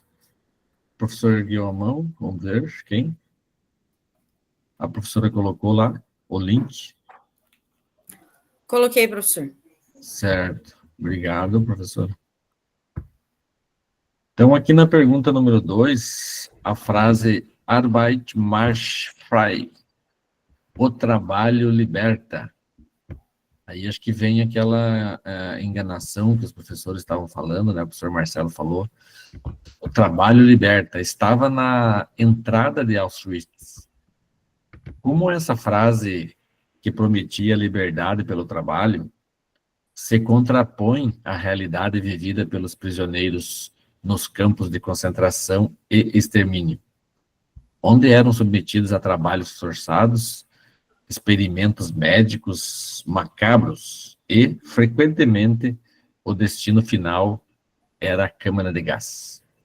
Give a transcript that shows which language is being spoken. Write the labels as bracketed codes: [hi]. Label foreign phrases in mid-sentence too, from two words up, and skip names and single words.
[pt] Professor ergueu a mão, vamos ver quem? A professora colocou lá o link. Coloquei, professor. Certo. Obrigado, professor. Então, aqui na pergunta número 2, a frase [de] Arbeit macht frei. [pt] O trabalho liberta. Aí acho que vem aquela enganação que os professores estavam falando, né? O professor Marcelo falou. O trabalho liberta. Estava na entrada de Auschwitz. Como essa frase que prometia liberdade pelo trabalho se contrapõe à realidade vivida pelos prisioneiros nos campos de concentração e extermínio, onde eram submetidos a trabalhos forçados, experimentos médicos macabros e, frequentemente, o destino final era a câmara de gás.